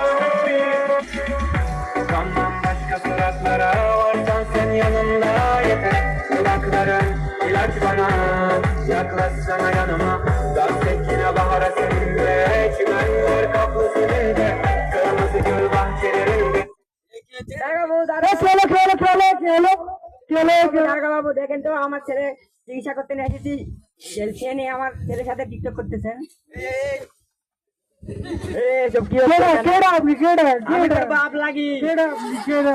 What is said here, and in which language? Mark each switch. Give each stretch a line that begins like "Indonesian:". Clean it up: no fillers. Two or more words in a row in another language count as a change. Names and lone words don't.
Turkish: Yanında yeter aç bana, yaklaşsana yanıma. Dans et yine bahara seninle, çimenler kaplı seninle, kırmızı gül bahçelerinde.
Bangla: বাবু দেখেন তো আমার ছেলে চিকিৎসা করতে নিয়ে এসেছি, সে নিয়ে আমার ছেলের সাথে টিকটক করতেছেন। এসব কি কেডা হচ্ছে? কেডা আপনি কেডা আমি কেডা তোর বাপ লাগি, কেডা আপনি কেডা